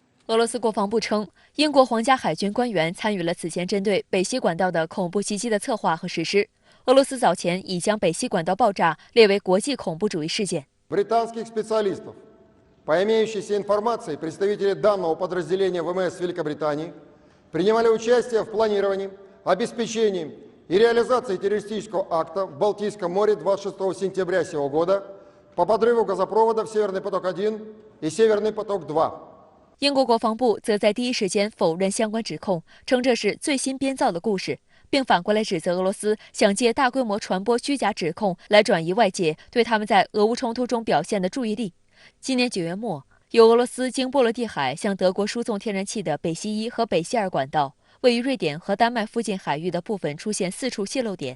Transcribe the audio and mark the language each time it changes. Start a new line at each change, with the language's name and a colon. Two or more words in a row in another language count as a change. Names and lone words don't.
Chinese: 俄罗斯国防部称，英国皇家海军官员参与了此前针对北溪管道的恐怖袭击的策划和实施。俄罗斯早前已将北溪管道爆炸列为国际恐怖主义事件。
Russian: Британских специалистов, по имеющейся информации, представители данного подразделения ВМС Великобритании принимали участие в планировании, обеспечении и реализации террористического акта в Балтийском море 26 сентября сего года по подрыву газопроводов «Северный поток-1» и «Северный поток-2».
Chinese: 英国国防部则在第一时间否认相关指控，称这是最新编造的故事，并反过来指责俄罗斯想借大规模传播虚假指控来转移外界对他们在俄乌冲突中表现的注意力。今年9月末，由俄罗斯经波罗的海向德国输送天然气的北溪1和北溪2管道，位于瑞典和丹麦附近海域的部分出现4处泄漏点。